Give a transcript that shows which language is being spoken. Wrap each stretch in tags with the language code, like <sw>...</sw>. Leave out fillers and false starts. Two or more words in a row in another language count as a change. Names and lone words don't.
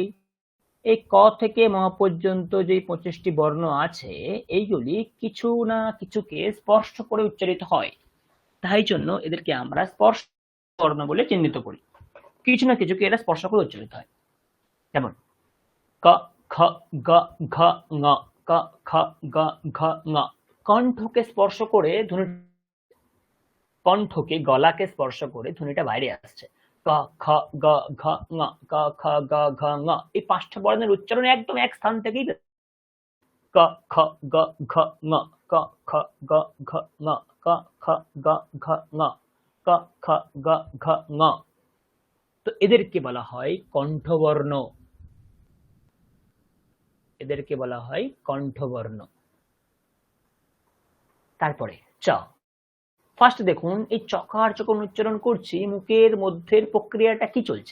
<bn>এই ক থেকে ম পর্যন্ত যে 25টি বর্ণ আছে, এইগুলি কিছু না কিছুকে স্পর্শ করে উচ্চারিত হয়, তাই জন্য এদেরকে আমরা স্পর্শ বর্ণ বলে চিহ্নিত করি। কিছু না কিছুকে এরা স্পর্শ করে উচ্চারিত হয়। যেমন ক, খ, গ, ঘ, ঙ, ক, খ, গ, ঘ, ঙ। কণ্ঠকে স্পর্শ করে ধ্বনি, কণ্ঠকে গলাকে স্পর্শ করে ধ্বনিটা বাইরে আসছে। ক, খ, গ, ঘ, ঙ, ক, খ, গ, ঘ, ঙ। এই 5টা বর্ণের উচ্চারণ একদম এক স্থান থেকেই, ক, খ, গ, ঘ, ঙ, ক, খ, গ, ঘ, ঙ, ক, খ, গ, ঘ, ঙ, ক, খ, গ, ঘ, ঙ। তো এদেরকে বলা হয় কণ্ঠবর্ণ, এদেরকে বলা হয় কণ্ঠবর্ণ। তারপরে চ। ফার্স্ট দেখুন, এই চকার যখন উচ্চারণ করছি, মুখের মধ্যের প্রক্রিয়াটা কি চলছে?</bn>